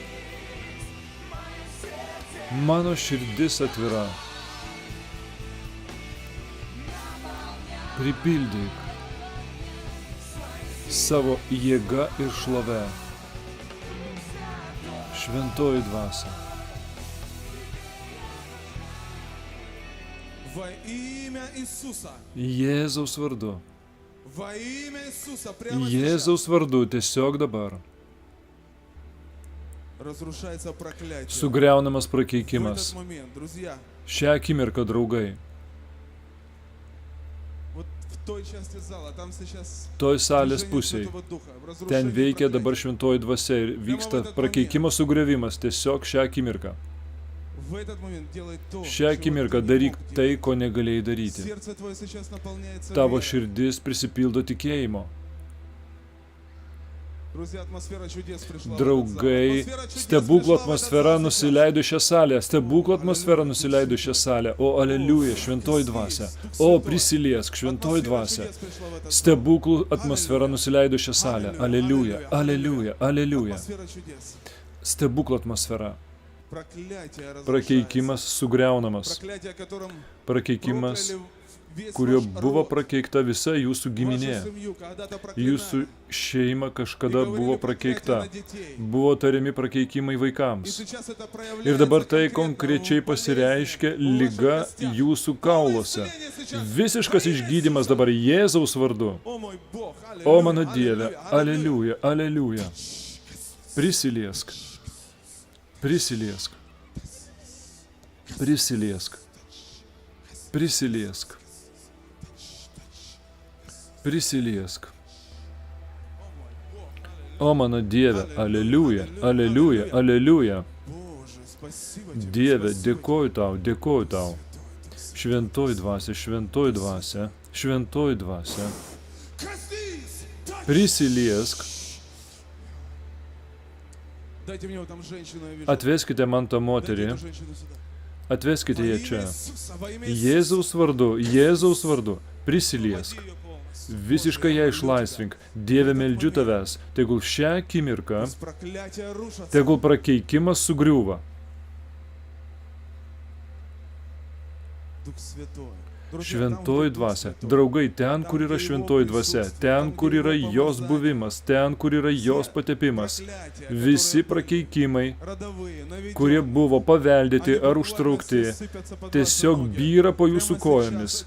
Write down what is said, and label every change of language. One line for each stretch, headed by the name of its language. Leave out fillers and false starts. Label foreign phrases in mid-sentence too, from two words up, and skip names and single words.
Lithuanian: Mano širdis atvira. Pripildyk savo jėgą ir šlovę. Šventoji dvasia.
Russian: Во имя Иисуса.
Lithuanian: Jėzaus vardu.
Russian: Во имя Иисуса. Прямо сейчас.
Lithuanian: Jėzaus vardu tiesiog dabar.
Russian: Разрушается проклятие.
Lithuanian: Sugriaunamas
Russian: В
Lithuanian: prakeikimas.
Russian: этот момент, друзья,
Lithuanian: Šią akimirką, draugai,
Russian: вот в той части зала, там сейчас
Lithuanian: toj salės
Russian: движение
Lithuanian: pusėje,
Russian: Святого Духа, в разрушении
Lithuanian: ten veikia
Russian: проклятия.
Lithuanian: dabar šventoji dvasia ir vyksta prakeikimo sugriovimas tiesiog šią akimirką.
Russian: В этот момент делай то,
Lithuanian: Šią
Russian: чего
Lithuanian: akimirką
Russian: ты не
Lithuanian: daryk
Russian: мог
Lithuanian: tai,
Russian: делать.
Lithuanian: ko negalėjai daryti.
Russian: Сердце твое сейчас наполняется
Lithuanian: Tavo
Russian: верой.
Lithuanian: širdis prisipildo tikėjimo.
Russian: Друзья, атмосфера чудес пришла в этот зал.
Lithuanian: Draugai,
Russian: Атмосфера чудес
Lithuanian: stebuklo
Russian: пришла в этот
Lithuanian: atmosfera
Russian: зал сейчас.
Lithuanian: nusileido į šią salę. Stebuklo atmosfera nusileido į šią salę. O, aleliuja, šventoji dvasia. O, prisiliesk, šventoji dvasia. Stebuklų atmosfera nusileido į šią salę. Aleliuja, aleliuja, aleliuja.
Russian: Атмосфера чудес.
Lithuanian: Stebuklo atmosfera.
Russian: Проклятие разрушается.
Lithuanian: Prakeikimas sugriaunamas.
Russian: Проклятие, которым
Lithuanian: Prakeikimas,
Russian: прокляли весь
Lithuanian: kuriuo
Russian: ваш
Lithuanian: buvo
Russian: род,
Lithuanian: prakeikta visa jūsų giminė.
Russian: вашу семью, когда-то
Lithuanian: Jūsų
Russian: проклинали.
Lithuanian: šeima kažkada
Russian: И говорили
Lithuanian: buvo
Russian: проклятие
Lithuanian: prakeikta.
Russian: на детей.
Lithuanian: Buvo tariami prakeikimai
Russian: И
Lithuanian: vaikams.
Russian: сейчас это проявляется
Lithuanian: Ir dabar tai
Russian: конкретно
Lithuanian: konkrečiai
Russian: в
Lithuanian: pasireiškia
Russian: болезни, в
Lithuanian: lyga
Russian: ваших костях.
Lithuanian: jūsų kauluose.
Russian: Исцеление сейчас.
Lithuanian: Visiškas išgydymas dabar Jėzaus vardu.
Russian: О мой Бог,
Lithuanian: O mano
Russian: аллилуйя,
Lithuanian: Dieve,
Russian: аллилуйя.
Lithuanian: aleliuja, aleliuja. Prisiliesk. Prisiliesk. Prisiliesk. Prisiliesk. Prisiliesk. O mano Dieve, aleliuja, aleliuja, aleliuja.
Russian: Боже, спасибо тебе.
Lithuanian: Dieve,
Russian: спасибо
Lithuanian: dėkoju tau, dėkoju tau. Šventoji dvasia, šventoji dvasia, šventoji dvasia.
Russian: тебе. Коснись! Touch!
Lithuanian: Prisiliesk.
Russian: Дайте мне вот там женщину, я вижу.
Lithuanian: Atveskite man tą
Russian: Дайте
Lithuanian: moterį.
Russian: эту женщину сюда.
Lithuanian: Atveskite
Russian: Во
Lithuanian: ją
Russian: имя
Lithuanian: čia.
Russian: Иисуса, во имя
Lithuanian: Jėzaus vardu, Jėzaus vardu. Prisiliesk.
Russian: Освободи её полностью.
Lithuanian: Visiškai ją išlaisvink. Dieve, meldžiu tavęs. Tegul šią akimirką,
Russian: Пусть проклятия рушатся.
Lithuanian: tegul prakeikimas sugriūva.
Russian: Дух Святой. Друзья,
Lithuanian: Šventoji dvasia. Draugai, ten, kur yra šventoji dvasia, ten, kur yra jos buvimas, ten, kur yra jos patepimas. Visi prakeikimai, kurie buvo paveldėti ar užtraukti, tiesiog byra po jūsų kojomis.